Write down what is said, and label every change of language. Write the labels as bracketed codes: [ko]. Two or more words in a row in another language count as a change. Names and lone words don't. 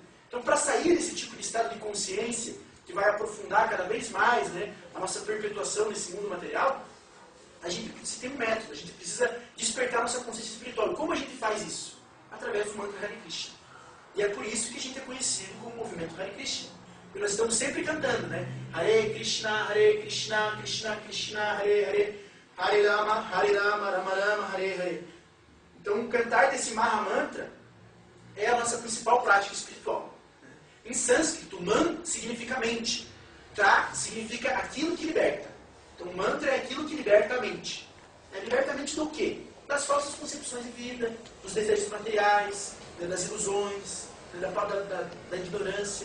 [pt] Então, para sair desse tipo de estado de consciência, que vai aprofundar cada vez mais, né, a nossa perpetuação nesse mundo material, a gente precisa ter um método, a gente precisa despertar nossa consciência espiritual. Como a gente faz isso? Através do mantra Hare Krishna. E é por isso que a gente é conhecido como movimento Hare Krishna. Porque nós estamos sempre cantando, né? [sa] Hare Krishna, Krishna Krishna, Hare Hare, Hare Rama, Rama Rama, Hare Hare. [pt] Então, cantar desse Maha Mantra é a nossa principal prática espiritual. Em sânscrito, man significa mente. Tra significa aquilo que liberta. Então, mantra é aquilo que liberta a mente. Liberta a mente do quê? Das falsas concepções de vida, dos desejos materiais, das ilusões, da ignorância.